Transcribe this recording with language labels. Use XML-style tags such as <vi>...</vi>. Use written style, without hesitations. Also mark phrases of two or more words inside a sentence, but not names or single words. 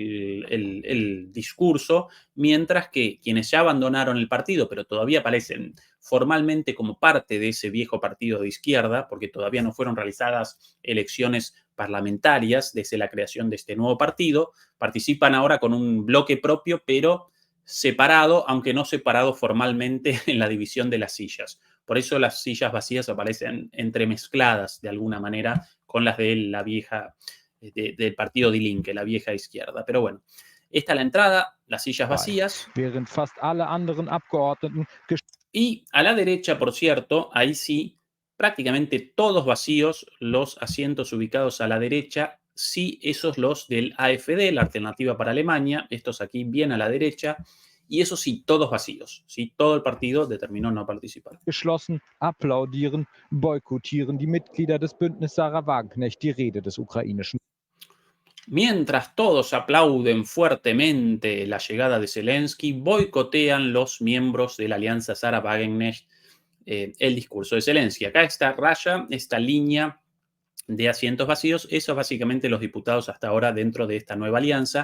<es>el discurso, mientras que quienes ya abandonaron el partido, pero todavía aparecen formalmente como parte de ese viejo partido de izquierda, porque todavía no fueron realizadas elecciones parlamentarias desde la creación de este nuevo partido, participan ahora con un bloque propio, pero separado, aunque no separado formalmente en la división de las sillas. Por eso las sillas vacías aparecen entremezcladas de alguna manera con las de la vieja, del partido Die Linke, la vieja izquierda. Pero bueno, esta es la entrada, las sillas vacías.</es> <de>Während fast alle anderen Abgeordneten</de> <es>Y a la derecha, por cierto, ahí sí, prácticamente todos vacíos los asientos ubicados a la derecha, sí, esos los del AfD, la Alternativa para Alemania, estos aquí bien a la derecha, y eso sí, todos vacíos, sí, todo el partido determinó no participar.</es> <de>geschlossen applaudieren, boykottieren die Mitglieder des Bündnisses Sarah Wagenknecht die Rede des ukrainischen.</de> <es>Mientras todos aplauden fuertemente la llegada de Zelensky, boicotean los miembros de la alianza Sarah Wagenknecht el discurso de Zelensky. Acá esta raya, esta línea de asientos vacíos, eso es básicamente los diputados hasta ahora dentro de esta nueva alianza.</es>